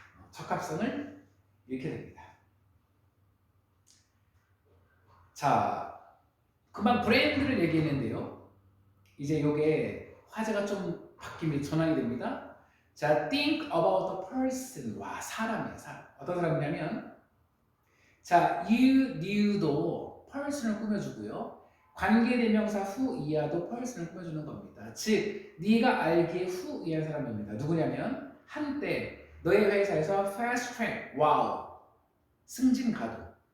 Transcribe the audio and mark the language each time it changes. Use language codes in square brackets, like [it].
[ko] 적합성을 잃게 됩니다. 자, 그만 브랜드를 얘기했는데요. 이제 이게 화제가 좀 바뀌면 전환이 됩니다. [en] 자, think about the person. [ko] 와, 사람이에요, 사람. 어떤 사람이냐면, 자, you knew도 person을 꾸며주고요. 관계대명사 who 이하도 person을 꾸며주는 겁니다. 즉, 네가 알기에 who 이한 사람입니다. 누구냐면, 한때 너의 회사에서 fast track, 와우, 승진 가도.